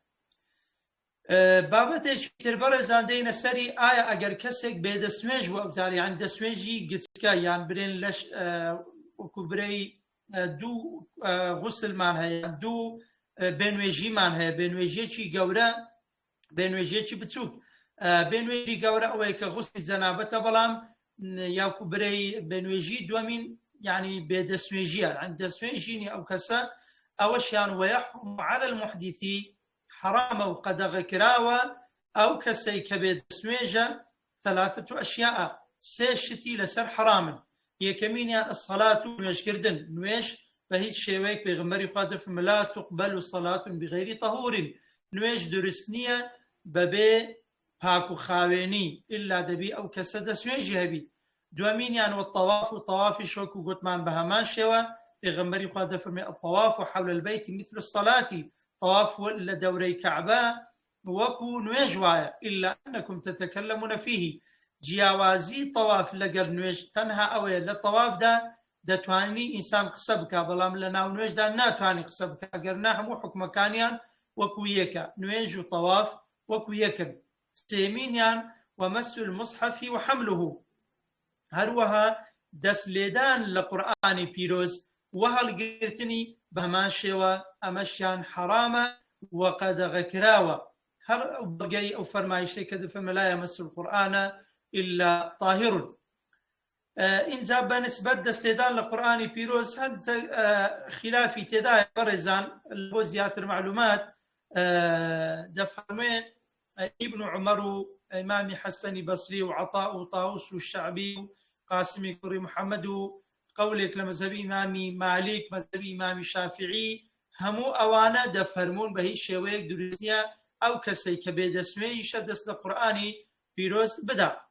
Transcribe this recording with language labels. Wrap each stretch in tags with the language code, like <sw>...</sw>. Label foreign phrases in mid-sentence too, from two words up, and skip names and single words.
<ckb>بابەتێکی تر بەڕێزان دەینە سەری ئایا ئەگەر کەسێک بێدەستنوێژ بوو ئەوجار یان دەستنوێژی گچکە یان برێن لەش وەکو برەی دوو غوسلمان هەیە، دوو بێنوێژیمان هەیە، بێنوێژیەکی گەورە بێنوێژیەکی بچووک. بێنوێژی گەورە ئەوەیە کە غوسلی جەنابەتە، بەڵام یاکو برەی بێنوێژی دووەمین يعني بێدەستنوێژیە دەستنوێژینی ئەو کەسە ئەوەشیان</ckb> <ar>وەیەحرم على المحدث</ar> <ckb>حرامە و قەدەغەکراوە ئەو کەسەی کە بێدەستنوێژە</ckb> <ar>ثلاثة أشياء،</ar> <ckb>سێ شتی لەسەر حرامن. یەکەمینیان الصلاة و نوێژکردن، نوێژ بە هیچ شێوەیەک پێغەمبەری خوا دەفەرمێ</ckb> <ar>لا تقبل صلاة بغير طهور،</ar> <ckb>نوێژ دروست نییە بەبێ پاک و خاوێنی ئللا دەبی ئەو کەسە دەستنوێژی هەبی. دوامینیان والطواف و طوافی شوەکو گوتمان بە هەمان شێوە پێغەمبەری خوا دەفەرمێ</ckb> <ar>الطواف حول البيت مثل الصلاة،</ar> <ckb>طواف لە دەورەی کەعبە وەکو نوێژ وایە</ckb> <ar>إلا أنكم تتكلمون فيه،</ar> <ckb>جیاوازی طواف لەگەر نوێژ تەنها ئەوەیە لە طوافدا دەتوانی ئینسان قسە بکە، بەڵام لە ناو نوێژدا ناتوانانی قسە بکە، ئەگەرنا هەموو حکمەکانیان وەکو یەکە، نوێژ و طواف وەکو یەکن. سێمینیان</ckb> <ar>ومەس المصحف وحمله،</ar> <ckb>هەروەها دەست لێدان لە قورئانی پیرۆز وهەڵگرتنی بەمان شێوە ئەمەشیان حرامە وقەدەغە کراوە. هەر بەڵگەی ئەو فەرمایشتەی کە دەفەرمێ</ckb> <ar>لا یەمەسو القورئان إلا طاهر.</ar> <ckb>اینجا بەنسبەت دەستێدان لە قورئانی پیرۆز هەند خلافی تێدایە بەڕێزان. بۆ زیاتر معلومات دەفەرمێ ابن عمر و ئیمامی حەسەنی بەسری و عەطا و طاووس و شەعبی و قاسمی کوڕی محەممەد و قەولێک لە مەذهبی ئیمامی مالیک، مەذهبی ئیمامی شافعی، هەموو ئەوانە دەفەرمون بە هیچ شێوەیەک دروست نییە ئەو کەسەی کە بێدەستنوێژیشە دەست لە قورئانی پیرۆز بدا.</ckb>